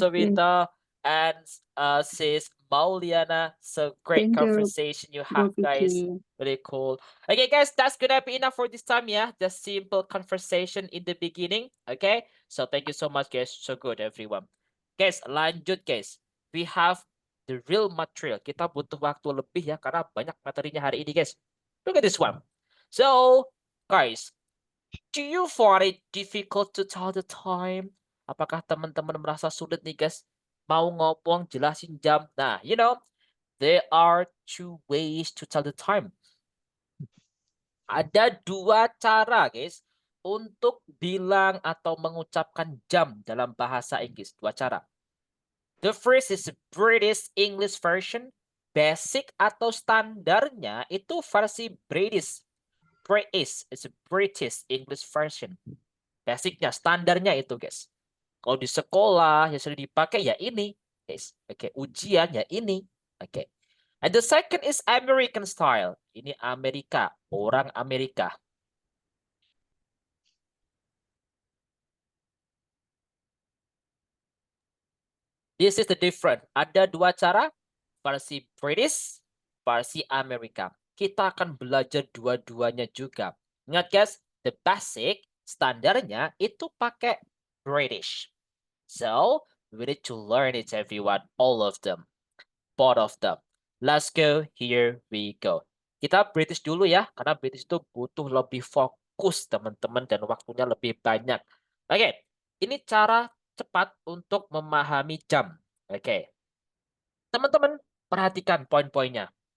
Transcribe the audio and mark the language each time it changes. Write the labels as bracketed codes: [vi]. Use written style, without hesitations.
[en] Sovita and sis Mauliana. So great thank you, conversation you Bro have, guys. Vicky. Really cool. Okay, guys, that's gonna be enough for this time, yeah. Just simple conversation in the beginning. Okay. So thank you so much, guys. So good, everyone. [id] Guys, lanjut, guys. [en] We have the real material. [id] Kita butuh waktu lebih ya karena banyak materinya hari ini, guys. [en] Look at this one. So, guys, do you find it difficult to tell the time? [id] Apakah teman-teman merasa sulit nih, guys? Mau ngomong jelasin jam. [en] Nah, there are two ways to tell the time. [id] Ada dua cara, guys, untuk bilang atau mengucapkan jam dalam bahasa Inggris. Dua cara. [en] The first is British English version. [id] Basic atau standarnya itu versi British. [en] British is a British English version. [id] Basicnya, standarnya itu, guys. Kalau di sekolah yang sering dipakai ya ini, guys. Oke, ujian ya ini. Oke. [en] And the second is American style. [id] Ini Amerika, orang Amerika. [en] This is the different. [id] Ada dua cara, versi British, versi Amerika. Kita akan belajar dua-duanya juga. Ingat, guys, the basic, standarnya itu pakai British. [en] So, we need to learn it, everyone, all of them. Both of them. Let's go, here we go. [id] Kita British dulu ya, karena British itu butuh lebih fokus, teman-teman, dan waktunya lebih banyak. Oke, ini cara cepat untuk memahami jam. Oke, teman-teman, perhatikan poin-poinnya.